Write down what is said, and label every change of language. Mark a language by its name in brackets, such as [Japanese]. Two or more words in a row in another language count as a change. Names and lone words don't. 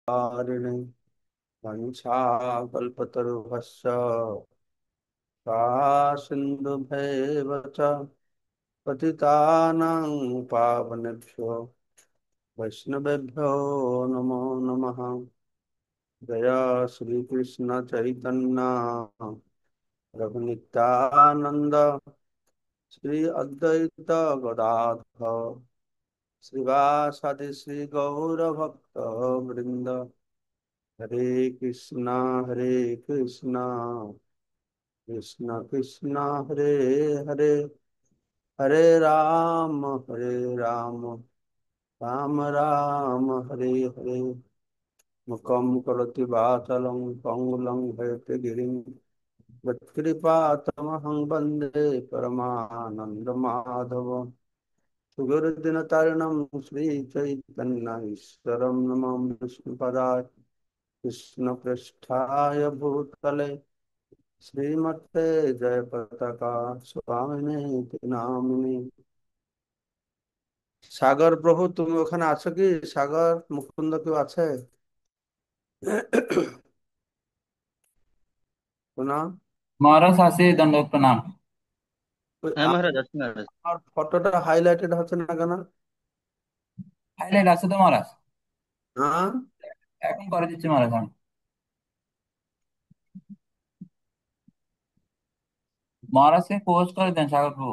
[Sanskrit] कारिणे वंशाकल्पतरुभ्यश्च सिन्धुभैव च पतितानां पावनेभ्यो वैष्णवेभ्यो नमो नमः। जय श्री कृष्ण चैतन्य प्रभु नित्यानंद श्री अद्वैत गदाधर श्रीवासादि श्री गौर भक्त वृंद। हरे कृष्णा कृष्णा कृष्णा हरे हरे, हरे राम राम राम हरे हरे। मुखं करोति वाचालं पंगुलं हयते गिरिं यत्कृपातमहं वन्दे परमानन्दमाधव। सुगुरुदिनतारिणं श्रीचैतन्यईश्वरं नमं विष्णुपदाय कृष्णपृष्ठाय भूतले श्रीमते जयपताका स्वामिने नामिने। [Bangla] সাগর প্রভু, তুমি ওখানে আছো কি? সাগর মুকুন্দ কেউ আছে? শোনা, [Hindi] महाराज आशीष दंडवत प्रणाम। [Bangla] ওই হ্যাঁ মহারাজ, আছি মহারাজ। আমার ফটোটা হাইলাইটেড হচ্ছে না কেন? হাইলাইট আছে তো মহারাজ? হ্যাঁ, এখন করে দিচ্ছি মহারাজ আমি। মহারাজকে পোস্ট করে দেন সাগর প্রভু।